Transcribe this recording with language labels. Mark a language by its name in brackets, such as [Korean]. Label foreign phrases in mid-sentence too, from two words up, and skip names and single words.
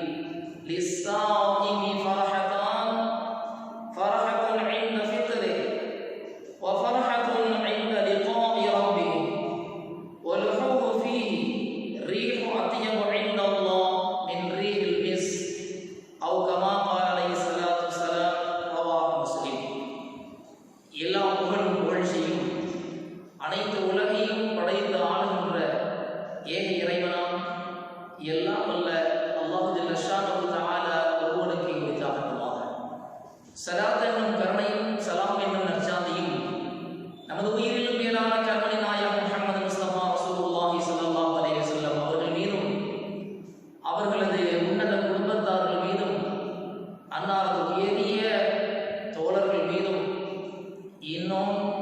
[Arabic] للصائم فرحتان فرحة عند فطره وفرحة عند لقاء ربه ولحوه فيه ريح أطيب عند الله من ريح المسك أو كما قال عليه الصلاة والسلام. رواه مسلم. [Tamil] எல்லா புகழும் புகழ்ச்சியும் அனைத்து உலகையும் படைத்து ஆளுகின்ற ஏக இறைவனாம் எல்லாம் வல்ல அல்லாஹ் [Arabic] جل شأنه تعالى [Tamil] ஒருவனுக்கு உரித்தாகட்டுமாக. ஸலாத் என்னும் கருணையும் சலாம் என்னும் நற்சாந்தியும் நமது உயிரிலும் மேலான கண்மணி நாயகம் முஹம்மது முஸ்தபா ரசூலுல்லாஹி [Arabic] صلى الله عليه وسلم [Tamil] அவர்கள் மீதும் அவர்களது உன்னத குடும்பத்தார்கள் மீதும் அன்னாரது உயரிய தோழர்கள் மீதும் இன்னும்